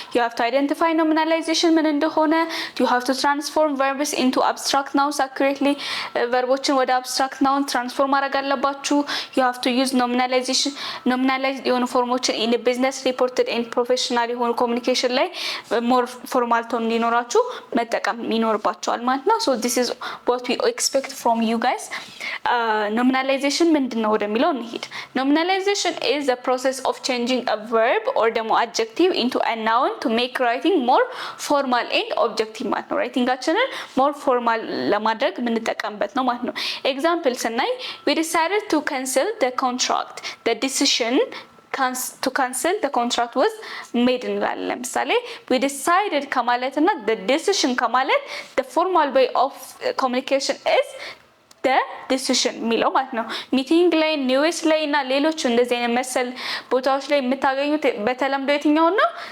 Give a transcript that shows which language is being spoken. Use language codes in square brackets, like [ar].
[en] you have to identify nominalization [am] ምን እንደሆነ, [en] you have to transform verbs into abstract nouns accurately, [am] ቨርቦችን ወደ አብስትራክት ናውን ትራንስፎርም ማድረግ አለባችሁ. [en] you have to use nominalization [am] የሆኑ ፎርሞችን [en] ኢን ቢዝነስ ሪፖርትድ ኤንድ ፕሮፌሽናል [am] የሆኑ ኮሙኒኬሽን ላይ ሞር ፎርማል ቶን እንዲኖራችሁ መጠቀም ይኖርባችኋል ማለት ነው። [en] so this is what we expect from you guys. [am] nominalization ምንድነው ወደሚለው እንሂድ. [en] nominalization is the process of changing a verb or ደግሞ adjective into a noun to make writing more formal and objective ማለት ነው. [am] ራይቲንጋችንን [en] more formal [am] ለማድረግ የምንጠቀምበት ነው ማለት ነው. ኤግዛምፕል ስናይ [en] we decided to cancel the contract. the decision to cancel the contract was made [am] እንላለን። ለምሳሌ [en] we decided [am] ከማለትና the decision ከማለት [en] the formal way of communication is the decision [am] የሚለው ማለት ነው። ሚቲንግ ላይ ኒውስ ላይ እና ሌሎች እንደዚህ አይነት መሰል ቦታዎች ላይ የምታገኙት በተለምዶ የትኛው ነው?